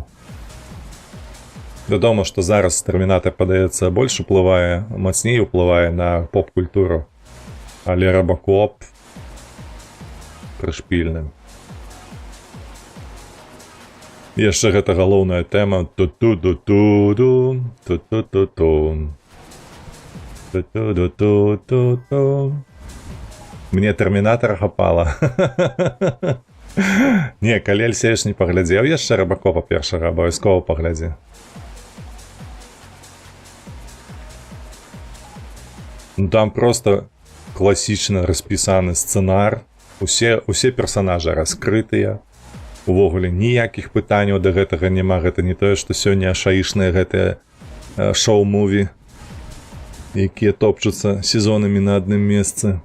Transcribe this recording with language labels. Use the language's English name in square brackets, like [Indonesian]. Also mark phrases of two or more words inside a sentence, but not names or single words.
[Belarusian] Вядома, што зараз Тэрмінатар, падаецца, больш уплывае, мацней уплывае на поп-культуру. Але Рабакоп прышпільны. Яшчэ гэта галоўная тэма. Ту-ту-ту-ту-ду, ту-ту-ту-ту. Ту-ту-ту-ту-ту. Мне Тэрмінатара хапала. Не, калі Альсееш не паглядзеў яшчэ Рабакопа першага, абавязкова паглядзі. Ну там проста класічна распісаны сцэнар, усе персанажы раскрытыя, увогуле ніякіх пытанняў да гэтага няма, гэта не тое, што сёння шаішныя гэтыя шоу-муві, якія топчуцца сезонамі на адным месцы.